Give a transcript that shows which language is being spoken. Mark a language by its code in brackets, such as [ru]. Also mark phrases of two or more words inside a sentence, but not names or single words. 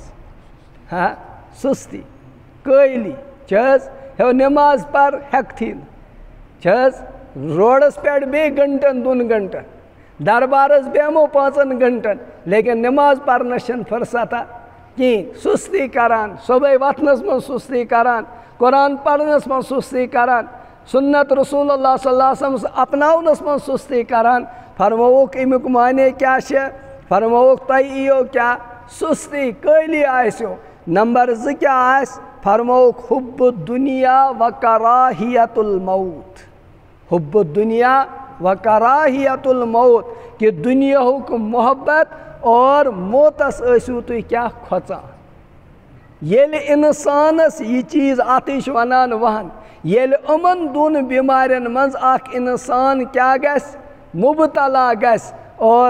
[ks] منٛز سُستی کٲہلی چھِ حظ ہیو نٮ۪ماز پَر ہٮ۪کتھٕے نہٕ چھِ حظ روڈَس پٮ۪ٹھ بیٚیہِ گھنٹَن دۄن گھنٹَن دربارَس بیٚہمو 5 گھنٹَن لیکن نٮ۪ماز پَرنَس چھَنہٕ فٕرسَتھا کِہیٖنۍ سُستی کَران صُبحٲے وۄتھنَس منٛز سُستی کَران قرآن پَرنَس منٛز سُستی کَران سُنت رسول اللہ [ar] صلی اللہ علیہ وسلم [ks] اپناونَس منٛز سُستی کَران فرمووُکھ اَمیُک معنے کیٛاہ چھِ فرمووُکھ تۄہہِ یِیو کیٛاہ سُستی کٲہلی آسیو نمبر 2 کیٛاہ آسہِ فرمووُکھ [ar] حُبُ دُنیا و کراہیت الموت حُبُ دُنیا و کراہیت الموت [ks] کہِ دُنیاہُک محبت اور موتَس ٲسِو تُہۍ کیٛاہ کھۄژان ییٚلہِ اِنسانَس یہِ چیٖز اَتھٕے چھِ وَنان وَہن ییٚلہِ یِمَن دۄن بٮ۪مارٮ۪ن منٛز اکھ اِنسان کیٛاہ گژھِ مُبتلا گژھِ اور